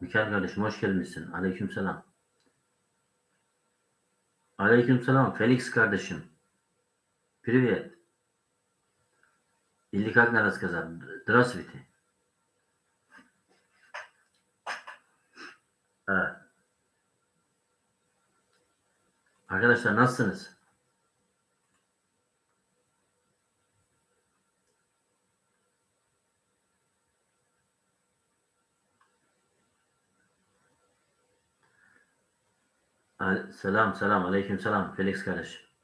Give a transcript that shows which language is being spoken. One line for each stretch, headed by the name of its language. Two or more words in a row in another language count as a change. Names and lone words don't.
Turkish: Mikael kardeşim, hoş gelmişsin. Aleykümselam. Aleykümselam. Felix kardeşim.
Russian: Привет. Или как надо сказать? Здравствуйте.
Turkish: Evet. Arkadaşlar nasılsınız? Selam selam. Aleykümselam. Felix kardeşim.